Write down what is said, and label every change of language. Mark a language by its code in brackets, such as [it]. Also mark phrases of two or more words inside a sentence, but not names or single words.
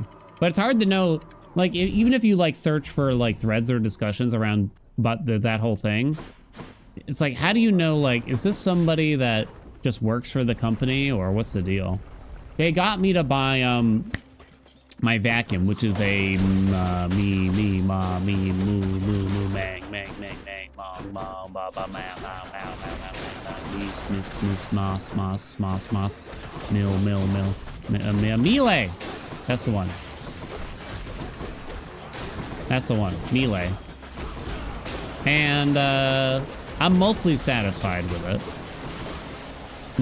[en] But it's hard to know, like, even if you like search for like threads or discussions around that whole thing, it's like, how do you know, like, is this somebody that just works for the company or what's the deal? They got me to buy my vacuum, which is a me ma me moo mang mong mong ba ba ma miss mill melee. That's the one. Melee. And I'm mostly satisfied with it.